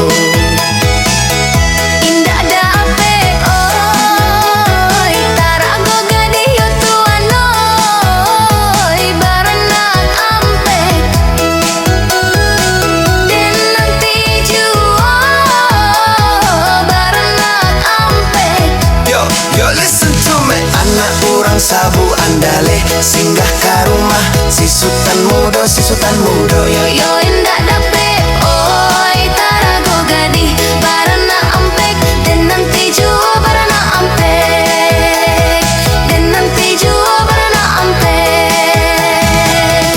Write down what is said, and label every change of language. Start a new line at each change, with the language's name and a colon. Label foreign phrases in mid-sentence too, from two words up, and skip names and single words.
Minangkabau: Indak dapet oi tarago gadi yo tuan oi baranak ampek den nanti juo baranak ampek.
English: Yo listen to me,
Minangkabau: anak urang sabu andale singgah ke rumah si Sultan Mudo, si Sultan Mudo. Yo Yo indak dapet oi tarago gadi baranak ampek den nanti juo baranak ampek den nanti juo baranak ampek.